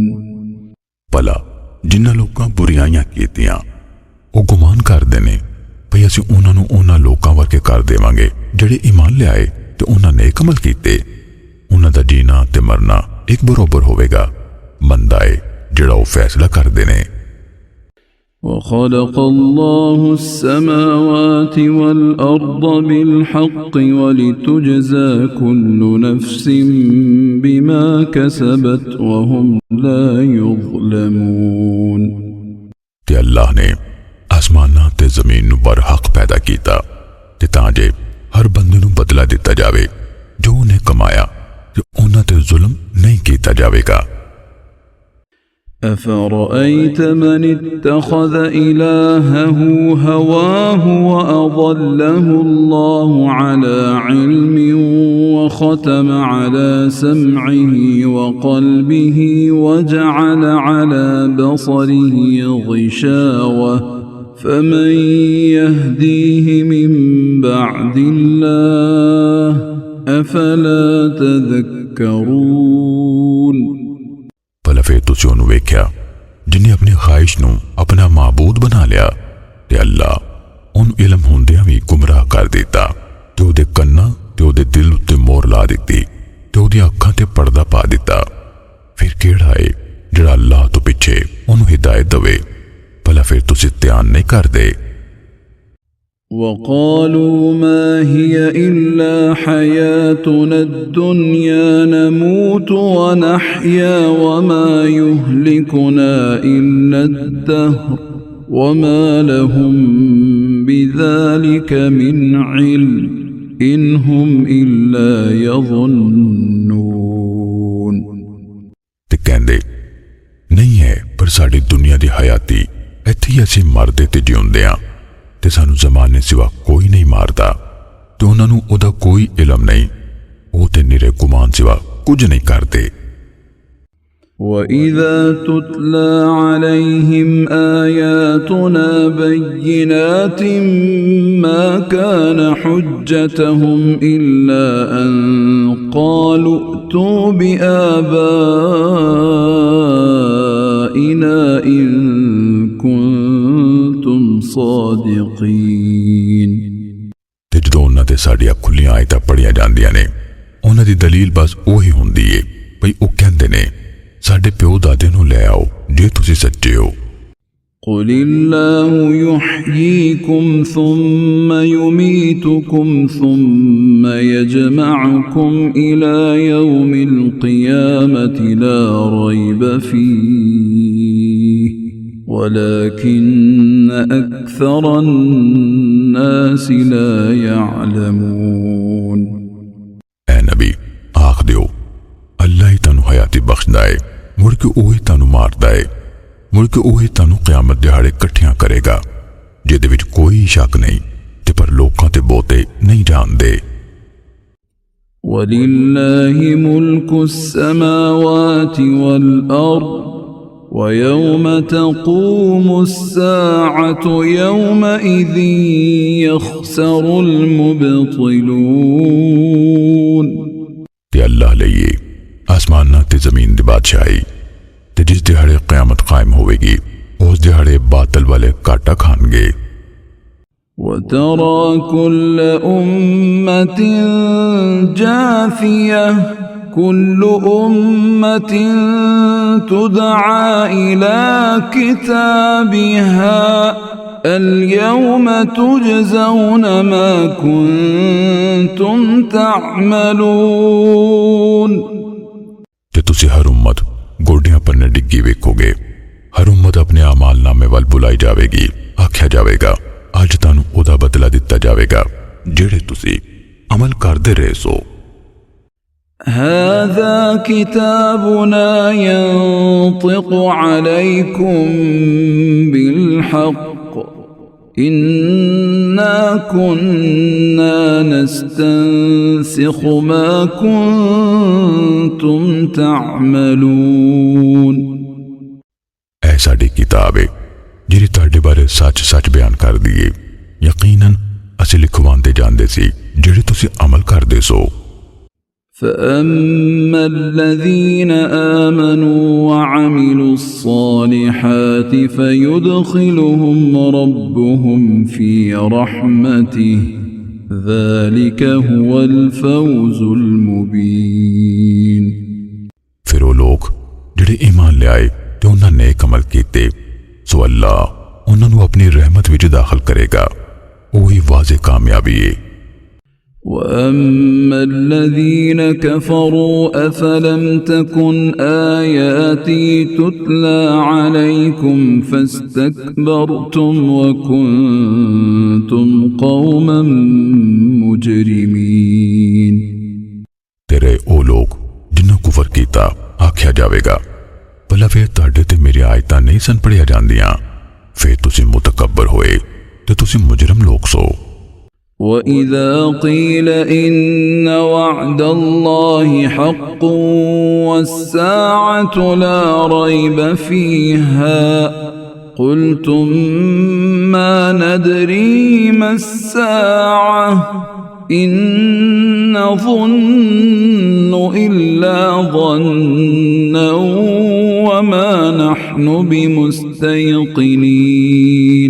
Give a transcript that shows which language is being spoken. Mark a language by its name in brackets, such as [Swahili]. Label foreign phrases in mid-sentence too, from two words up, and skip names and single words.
[Punjabi] ਭਲਾ ਜਿਨ੍ਹਾਂ ਲੋਕਾਂ ਬੁਰਾਈਆਂ ਕੀਤੀਆਂ ਉਹ ਗੁਮਾਨ ਕਰਦੇ ਨੇ ਭਈ ਅਸੀਂ ਉਹਨਾਂ ਨੂੰ ਉਹਨਾਂ ਲੋਕਾਂ ਵਰਗੇ ਕਰ ਦੇਵਾਂਗੇ ਜਿਹੜੇ ਈਮਾਨ ਲਿਆਏ ਤੇ ਉਹਨਾਂ ਨੇਕ ਅਮਲ ਕੀਤੇ। ਉਹਨਾਂ ਦਾ ਜੀਣਾ ਤੇ ਮਰਨਾ ਇੱਕ ਬਰਾਬਰ ਹੋਵੇਗਾ। ਮੰਦਾ ਹੈ ਜਿਹੜਾ ਉਹ ਫੈਸਲਾ ਕਰਦੇ ਨੇ। [Arabic] وخلق الله السماوات والأرض بالحق ولتجزى كل نفس بما كسبت وهم لا يظلمون। [Punjabi] ਤੇ ਅੱਲਾਹ ਨੇ ਆਸਮਾਨਾਂ ਤੇ ਜ਼ਮੀਨ ਨੂੰ ਬਰਹਕ ਪੈਦਾ ਕੀਤਾ ਤੇ ਤਾਂ ਜੇ ਹਰ ਬੰਦੇ ਨੂੰ ਬਦਲਾ ਦਿੱਤਾ ਜਾਵੇ ਜੋ ਉਨ੍ਹੇਂ ਕਮਾਇਆ ਤੇ ਉਨ੍ਹਾਂ ਤੇ ਜ਼ੁਲਮ ਨਹੀਂ ਕੀਤਾ ਜਾਵੇਗਾ। [Arabic] أفرأيت من اتخذ إلهه هواه وأضله الله على علم وختم على سمعه وقلبه وجعل على بصره غشاوة فمن يهديه من بعد الله أفلا تذكرون। [Punjabi] ਭਲਾ ਫਿਰ ਤੁਸੀਂ ਉਹਨੂੰ ਵੇਖਿਆ ਜਿਨ੍ਹੇਂ ਆਪਣੀ ਖ਼ਾਹਿਸ਼ ਨੂੰ ਆਪਣਾ ਮਾਬੂਦ ਬਣਾ ਲਿਆ ਤੇ ਅੱਲਾਹ ਉਹਨੂੰ ਇਲਮ ਹੁੰਦਿਆਂ ਵੀ ਗੁਮਰਾਹ ਕਰ ਦਿੱਤਾ ਤੇ ਉਹਦੇ ਕੰਨਾਂ ਤੇ ਉਹਦੇ ਦਿਲ ਉੱਤੇ ਮੋਹਰ ਲਾ ਦਿੱਤੀ ਤੇ ਉਹਦੀ ਅੱਖਾਂ ਤੇ ਪਰਦਾ ਪਾ ਦਿੱਤਾ। ਫਿਰ ਕਿਹੜਾ ਹੈ ਜਿਹੜਾ ਅੱਲਾਹ ਤੋਂ ਪਿੱਛੇ ਉਹਨੂੰ ਹਿਦਾਇਤ ਦੇਵੇ। ਭਲਾ ਫਿਰ ਤੁਸੀਂ ਧਿਆਨ ਨਹੀਂ ਕਰਦੇ। [Arabic] وقالوا ما هي إلا حياتنا الدنيا نموت ونحيا وما يهلكنا إلا الدهر وما لهم بذلك من علم إن هم إلا يظنون। [Punjabi] ਤੇ ਕਹਿੰਦੇ ਨਹੀਂ ਹੈ ਪਰ ਸਾਡੀ ਦੁਨੀਆ ਦੀ ਹਯਾਤੀ ਇੱਥੇ ਹੀ ਅਸੀਂ ਮਰਦੇ ਤੇ ਜਿਊਂਦੇ ਹਾਂ ਤੇ ਸਾਨੂੰ ਜ਼ਮਾਨੇ ਸਿਵਾ ਕੋਈ ਨਹੀਂ ਮਾਰਦਾ ਤੇ ਉਨ੍ਹਾਂ ਨੂੰ ਓਹਦਾ ਕੋਈ ਇਲਮ ਨਹੀਂ। ਉਹ ਤੇ ਨਿਰੇ ਗੁਮਾਨ ਸਿਵਾ ਕੁਝ ਨਹੀਂ ਕਰਦੇ। [Arabic] وَإِذَا تُتْلَى عَلَيْهِمْ آيَاتُنَا بَيِّنَاتٍ مَا كَانَ حُجَّتَهُمْ إِلَّا أَن قَالُوا ائْتُوا بِآبَائِنَا إِن كُنتُمْ صَادِقِينَ। [Punjabi] ਤੇ ਜਦੋਂ ਉਹਨਾਂ ਤੇ ਸਾਡੀਆਂ ਖੁੱਲੀਆਂ ਆਇਤਾਂ ਪੜ੍ਹੀਆਂ ਜਾਂਦੀਆਂ ਨੇ ਉਹਨਾਂ ਦੀ ਦਲੀਲ ਬਸ ਉਹੀ ਹੁੰਦੀ ਏ ਭਈ ਉਹ ਕਹਿੰਦੇ ਨੇ ਸਾਡੇ ਪਿਓ ਦਾਦੇ ਨੂੰ ਲੈ ਆਓ ਜੇ ਤੁਸੀਂ ਸੱਚੇ ਹੋ। [Arabic] قُلِ اللَّهُ يُحْيِيكُمْ ثُمَّ يُمِيتُكُمْ ثُمَّ يَجْمَعُكُمْ إِلَى يَوْمِ الْقِيَامَةِ لَا رَيْبَ فِيهِ وَلَكِنَّ أَكْثَرَ النَّاسِ لَا يَعْلَمُونَ۔ [Punjabi] ਐ ਨਬੀ ਆਖ ਦਿਓ ਅੱਲਾਹ ਹੀ ਤਾਨੂੰ ਹਯਾਤੀ ਬਖ਼ਸ਼ਦਾ ਹੈ ਮੁੜ ਕੇ ਓਹੀ ਤਾਨੂੰ ਮਾਰਦਾ ਹੈ ਮੁੜ ਕੇ ਓਹੀ ਤਾਨੂੰ ਕ਼ਯਾਮਤ ਦਿਹਾੜੇ ਇਕੱਠਿਆਂ ਕਰੇਗਾ ਜਿਹਦੇ ਵਿੱਚ ਕੋਈ ਸ਼ੱਕ ਨਹੀਂ ਤੇ ਪਰ ਲੋਕਾਂ ਤੇ ਬਹੁਤੇ ਨਹੀਂ ਜਾਣਦੇ। [Arabic] وَلِلَّهِ مُلْكُ السَّمَاوَاتِ وَالْأَرْضِ وَيَوْمَ تَقُومُ السَّاعَةُ يَوْمَئِذٍ يَخْسَرُ الْمُبْطِلُونَ। [Punjabi] ਤੇ ਅੱਲਾਹ ਲਈਏ ਆਸਮਾਨਾਂ ਤੇ ਜ਼ਮੀਨ ਦੀ ਬਾਦਸ਼ਾਹੀ ਤੇ ਜਿਸ ਦਿਹਾੜੇ ਕ਼ਯਾਮਤ ਕਾਇਮ ਹੋਵੇਗੀ ਉਸ ਦਿਹਾੜੇ ਬਾਤਲ ਵਾਲੇ ਘਾਟਾ ਖਾਣਗੇ। [Arabic] وَتَرَى كُلَّ أُمَّةٍ جَاثِيَةً كُلُّ أُمَّةٍ تُدْعَى إِلَى كِتَابِهَا الْيَوْمَ تُجْزَوْنَ مَا كُنتُمْ تَعْمَلُونَ। [Punjabi] ਤੇ ਤੁਸੀ ਹਰ ਉੱਮਤ ਗੋਡਿਆਂ ਪੰਨੇ ਡਿੱਗੀ ਵੇਖੋਗੇ ਹਰ ਉੱਮਤ ਆਪਣੇ ਆਮਾਲ ਨਾਮੇ ਵਾਲ ਬੁਲਾਈ ਜਾਵੇਗੀ ਆਖਿਆ ਜਾਵੇਗਾ ਅੱਜ ਤਾਨੂੰ ਓਦਾ ਬਦਲਾ ਦਿੱਤਾ ਜਾਵੇਗਾ ਜਿਹੜੇ ਤੁਸੀ ਅਮਲ ਕਰਦੇ ਰਹੇ ਸੋ। [Arabic] هذا كتابنا ينطق عليكم بالحق إنا كنا نستنسخ ما كنتم تعملون [Punjabi] ਐ ਸਾਡੀ ਕਿਤਾਬ ਹੈ ਜਿਹੜੀ ਤੁਹਾਡੇ ਬਾਰੇ ਸੱਚ ਬਿਆਨ ਕਰ ਦਿਏ ਯਕੀਨਨ ਅਸੀਂ ਲਿਖਵਾਉਂਦੇ ਜਾਂਦੇ ਸੀ ਜਿਹੜੇ ਤੁਸੀਂ ਅਮਲ ਕਰਦੇ ਸੋ [Arabic] فأما الذين آمنوا وعملوا الصالحات فيدخلهم ربهم في رحمته ذلك هو الفوز المبين [Punjabi] ਫਿਰ ਉਹ ਲੋਕ ਜਿਹੜੇ ਈਮਾਨ ਲਿਆਏ ਤੇ ਉਹਨਾਂ ਨੇਕ ਅਮਲ ਕੀਤੇ ਸੋ ਅੱਲਾਹ ਉਹਨਾਂ ਨੂੰ ਆਪਣੀ ਰਹਿਮਤ ਵਿੱਚ ਦਾਖਲ ਕਰੇਗਾ ਉਹੀ ਵਾਜ਼ਿਹ ਕਾਮਯਾਬੀ ਹੈ [Arabic] وأما الذين كفروا أفلم تكن آياتي تتلى عليكم فاستكبرتم وكنتم قوما مجرمين [Punjabi] ਤੇਰੇ ਓ ਲੋਗ ਜਿਨ੍ਹੋਂ ਕੁਫ਼ਰ ਕੀਤਾ ਆਖਿਆ ਜਾਵੇਗਾ ਭਲਾ ਫਿਰ ਤੁਹਾਡੇ ਤੇ ਮੇਰੀ ਆਇਤਾਂ ਨਹੀਂ ਸਨ ਪੜ੍ਹੀਆਂ ਜਾਂਦੀਆਂ ਫਿਰ ਤੁਸੀਂ ਮੁਤਕੱਬਰ ਹੋਏ ਤੇ ਤੁਸੀਂ ਮੁਜਰਮ ਲੋਗ ਸੋ [Arabic] وإذا قيل إن وعد الله حق والساعة لا ريب فيها قلتم ما ندري ما الساعة إن نظن إلا ظنا وما نحن بمستيقنين